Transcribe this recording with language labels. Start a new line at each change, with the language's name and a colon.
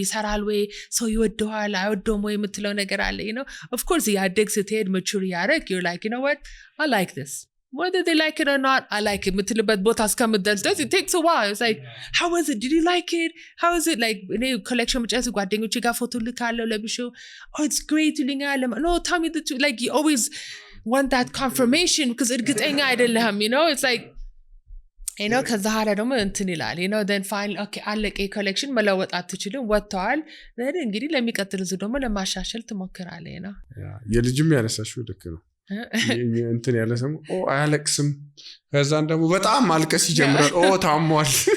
Amharic: ይሰራል ወይ ሰው ይወደዋል አይወደውም ወይ የምትለው ነገር አለ,
English: you know. Of course
Amharic: ያደግ ስትሄድ
English: mature ያደረግ you're like, you know what, I like this, whether they like it or not, I like it
Amharic: የምትልበት ቦታ እስከምትደርስ
English: it takes a while. It's like, how was it, did you like it, how is it, like
Amharic: እኔ ኮሌክሽን መጨረስ ጓደኞቼ ጋር ፎቶ ልካለሁ ለብሼው
English: oh it's great ይሉኛል, no tell me the truth, like you always want that confirmation because
Amharic: እርግጠኛ አይደለህም,
English: you know. It's like, you know,
Amharic: ከዛ ኋላ ደግሞ እንትን ይላል, you know,
English: then finally okay
Amharic: አለቀ ኮሌክሽን መለወጥ አትችልም ወጥተዋል then እንግዲህ ለሚቀጥል ዙር ደግሞ ለማሻሻል ትሞክራለህ, you know. የልጅም ያነሳሽው ልክ ነው። እንትን ያለ ሰው አያለቅስም ከዛን ደግሞ በጣም ማልቀስ ይጀምራል ታሟል.